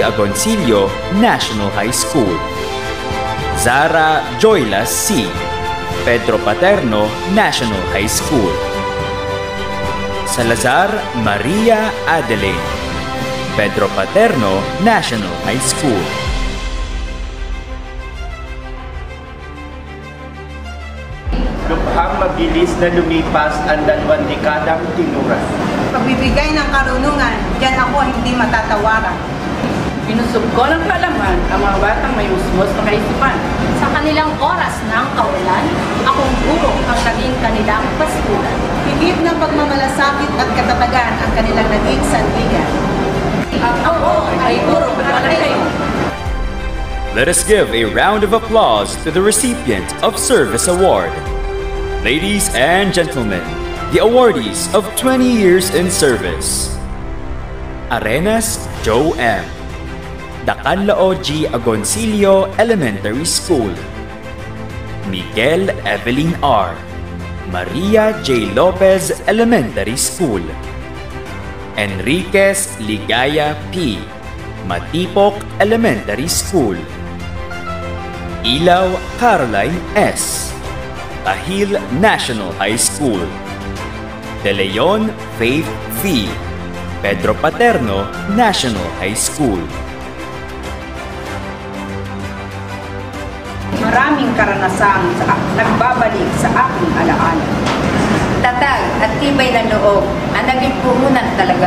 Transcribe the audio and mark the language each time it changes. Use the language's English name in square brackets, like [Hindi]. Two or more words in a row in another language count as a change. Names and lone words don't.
[Filipino] Agoncillo National High School. Zara Joylas C. Pedro Paterno National High School. Salazar Maria Adelaide. Pedro Paterno National High School. Lubhang mabilis na lumipas ang 2 dekadang tinuran. Pagbibigay ng karunungan, diyan ako hindi matatawaran. Pinusog ko ng kaalaman ang mga batang may usmos na kaisipan. Sa kanilang oras ng kawalan, akong guro ang naging kanilang pastulan. Higit ng pagmamalasakit at katatagan ang kanilang naging sandigan. Ako ay guro kayo. [English] Let us give a round of applause to the recipient of Service Award. Ladies and gentlemen, the awardees of 20 years in service. Arenas Joe M. Dacanlao G. Agoncillo Elementary School. Miguel Evelyn R. Maria J. Lopez Elementary School. Enriquez Ligaya P. Matipok Elementary School. Ilaw Caroline S. Tahil National High School. De Leon Faith V. Pedro Paterno National High School. [Filipino] Maraming karanasang nagbabalik sa aking alaala. Tatag at tibay ng loob ang naging puhunan talaga.